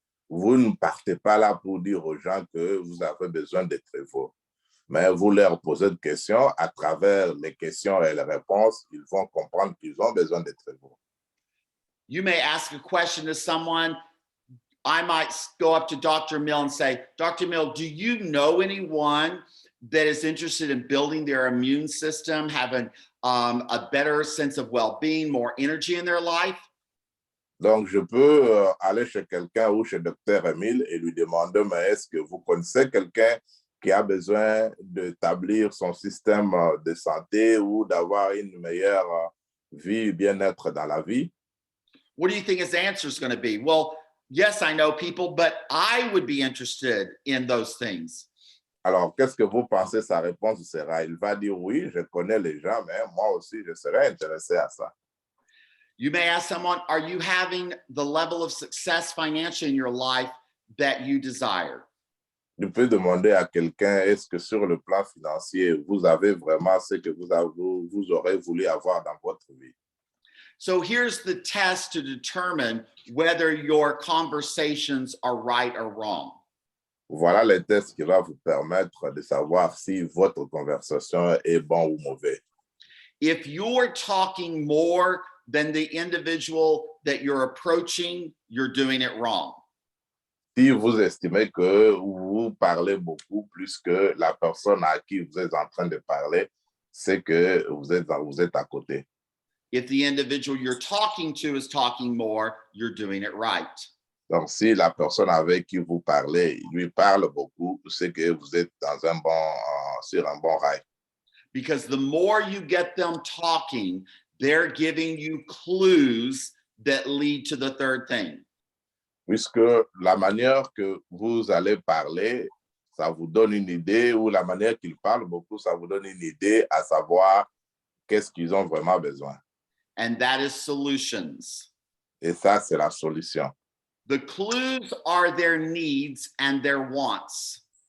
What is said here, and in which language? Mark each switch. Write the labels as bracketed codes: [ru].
[fr] Vous ne partez pas là pour dire aux gens que vous avez besoin de Trevo. Mais vous leur posez des questions, à travers les questions et les réponses, ils vont comprendre qu'ils ont besoin de Trevo. [en] You may ask a question to someone. I might go up to Dr. Mill and say, Dr. Mill, do you know anyone that is interested in building their immune system, having a better sense of well-being, more energy in their life? [fr] Donc, je peux aller chez quelqu'un ou chez Dr. Emile et lui demander, mais est-ce que vous connaissez quelqu'un qui a besoin d'établir son système de santé ou d'avoir une meilleure vie, bien-être dans la vie? [en] What do you think his answer is going to be? Well, yes, I know people, but I would be interested in those things. [fr] Alors, qu'est-ce que vous pensez sa réponse sera? Il va dire, oui, je connais les gens, mais moi aussi, je serais intéressé à ça. [en] You may ask someone, are you having the level of success financially in your life that you desire? [fr] Tu peux demander à quelqu'un, est-ce que sur le plan financier, vous avez vraiment ce que vous aurez voulu avoir dans votre vie? [en] So here's the test to determine whether your conversations are right or wrong. [fr] Voilà le test qui va vous permettre de savoir si votre conversation est bon ou mauvais. [en] If you're talking more than the individual that you're approaching, you're doing it wrong. [fr] Si vous estimez que vous parlez beaucoup plus que la personne à qui vous êtes en train de parler, c'est que vous êtes à côté. [en] If the individual you're talking to is talking more, you're doing it right. [fr] Donc, si la personne avec qui vous parlez, lui parle beaucoup, c'est que vous êtes sur un bon rail. [en] Because the more you get them talking, they're giving you clues that lead to the third thing. [fr] Puisque la manière que vous allez parler, ça vous donne une idée, ou la manière qu'ils parlent beaucoup, ça vous donne une idée à savoir qu'est-ce qu'ils ont vraiment besoin. [en] And that is solutions. [fr] Et ça, c'est la solution. [en] The clues are their needs and their wants.